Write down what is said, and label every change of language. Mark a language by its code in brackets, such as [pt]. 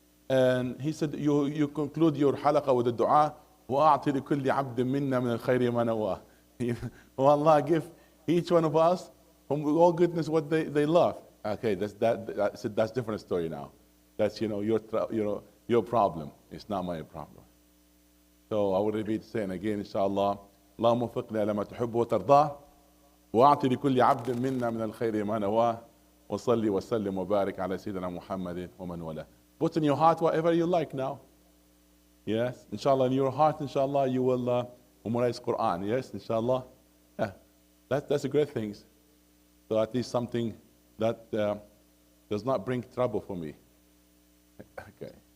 [en] And he said, you conclude your Halaqa with the dua, [ar] وَأَعْطِ لِكُلِّ عَبْدٍ مِنَّا مِنَ الْخَيْرِ مَا نَوَاهُ. [en] Oh Allah, give each one of us from all goodness what they love. Okay, that's different story now. That's your problem. It's not my problem. So I will repeat saying again, inshallah, [ar] اللهم وفقنا لما تحب وترضاه وأعطي لكل عبد منا من الخير ما نواه وصلي وسلم وبارك على سيدنا محمد ومن والاه. [en] Put in your heart whatever you like now. Yes, inshallah, in your heart, inshallah, you will memorize Quran. Yes, inshallah. Yeah, that's a great thing. So at least something that does not bring trouble for me. Okay.